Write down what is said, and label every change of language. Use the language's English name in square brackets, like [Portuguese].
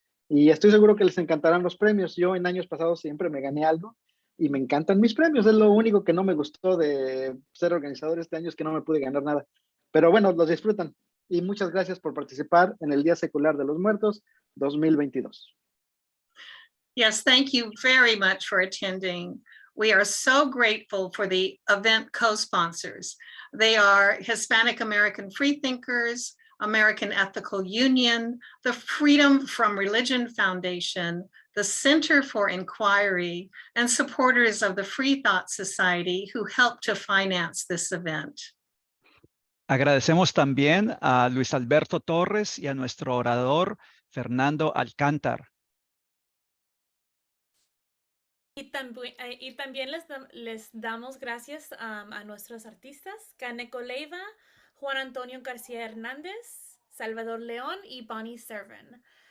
[Spanish] Y estoy seguro que les encantarán los premios. Yo en años pasados siempre me gané algo y me encantan mis premios. Es lo único que no me gustó de ser organizador este año, es que no me pude ganar nada. Pero bueno, los disfrutan. Y muchas gracias por participar en el Día Secular de los Muertos 2022. [English] Yes, thank you very much for attending. We are so grateful for the event co-sponsors. They are Hispanic American Freethinkers, American Ethical Union, the Freedom from Religion Foundation, the Center for Inquiry, and supporters of the Freethought Society who helped to finance this event. [Spanish] Agradecemos también a Luis Alberto Torres y a nuestro orador Fernando Alcántar. Y también les damos gracias a nuestros artistas, Caneco Leiva, Juan Antonio García Hernández, Salvador León y Bonnie Servan.